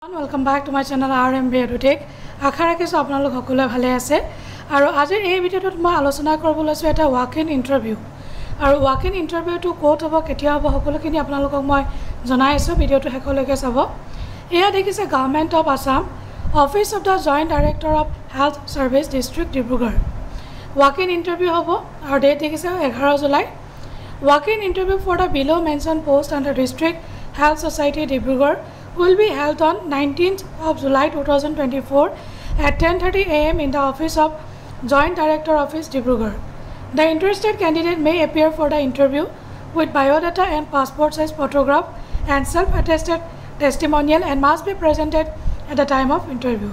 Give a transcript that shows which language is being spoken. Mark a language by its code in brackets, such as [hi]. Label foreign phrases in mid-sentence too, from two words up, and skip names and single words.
[en] Welcome back to my channel RMB EduTech. [as] আশা ৰাখিছোঁ আপোনালোক সকলোৱে ভালে আছে আৰু আজিৰ এই ভিডিঅ'টোত মই আলোচনা কৰিব লৈছোঁ এটা [en] walk-in interview [as] আৰু walk-in [en] interviewটো [as] ক'ত হ'ব কেতিয়া হ'ব সকলোখিনি আপোনালোকক মই জনাই আছোঁ ভিডিঅ'টো শেষলৈকে চাব এয়া দেখিছে [en] Government of Assam Office of the Joint Director of Health Service District Dibrugarh walk-in interview [as] হ'ব আৰু ডেট দেখিছে 11 জুলাই [en] walk-in interview for the below mentioned post under district health society Dibrugarh will be held on 19th of July 2024 at 10:30 a.m. in the office of Joint Director Office Dibrugarh. The interested candidate may appear for the interview with biodata and passport size photograph and self-attested testimonial and must be presented at the time of interview.